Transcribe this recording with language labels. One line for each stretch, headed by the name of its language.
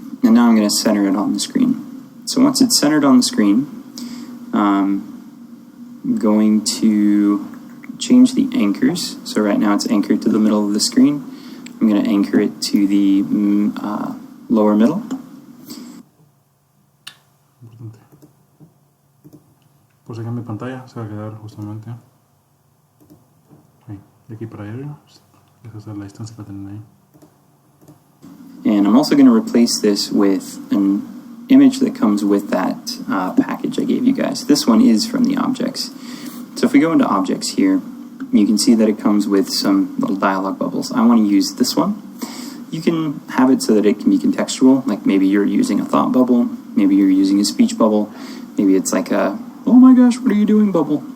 English: And now I'm going to center it on the screen. So once it's centered on the screen, I'm going to change the anchors. So right now it's anchored to the middle of the screen. I'm going to anchor it to the lower middle.
Spanish: Pues acá en mi pantalla se va a quedar justamente ahí, de aquí para allá. Esa es la distancia que tienen ahí.
English: And I'm also going to replace this with an image that comes with that package I gave you guys. This one is from the objects. So if we go into objects here, you can see that it comes with some little dialog bubbles. I want to use this one. You can have it so that it can be contextual, like maybe you're using a thought bubble, maybe you're using a speech bubble, maybe it's like a, oh my gosh, what are you doing bubble?